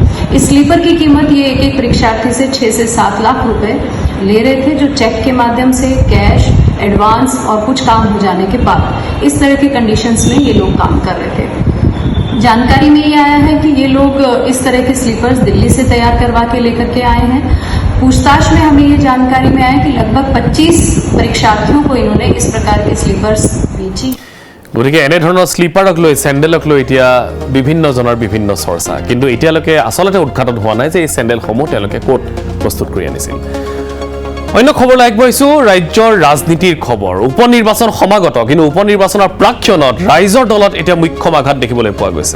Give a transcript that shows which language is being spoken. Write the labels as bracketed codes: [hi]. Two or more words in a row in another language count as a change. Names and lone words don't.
[hi] इस स्लीपर की कीमत ये एक परीक्षार्थी से 6 से 7 लाख रुपए ले रहे थे, जो चेक के माध्यम से, कैश, एडवांस और कुछ काम हो जाने के बाद इस तरह के कंडीशंस में ये लोग काम कर रहे थे। जानकारी में ये आया है कि ये लोग इस तरह के स्लीपर्स दिल्ली से तैयार करवा के लेकर के आए हैं। पूछताछ में हमें ये जानकारी में आया कि लगभग 25 परीक्षार्थियों को इन्होंने इस प्रकार के स्लीपर्स बेची। [as] গতিকে এনেধৰণৰ স্লিপাৰক লৈ চেণ্ডেলক লৈ এতিয়া বিভিন্নজনৰ বিভিন্ন চৰ্চা, কিন্তু এতিয়ালৈকে আচলতে উদ্ঘাটন হোৱা নাই যে এই চেণ্ডেলসমূহ তেওঁলোকে ক'ত প্ৰস্তুত কৰি আনিছিল। অন্য খবৰলৈ আগবাঢ়িছোঁ, ৰাজ্যৰ ৰাজনীতিৰ খবৰ। উপ নিৰ্বাচন সমাগত, কিন্তু উপ নিৰ্বাচনৰ প্ৰাক্ষণত ৰাইজৰ দলত এতিয়া মুখ্য আঘাত দেখিবলৈ পোৱা গৈছে।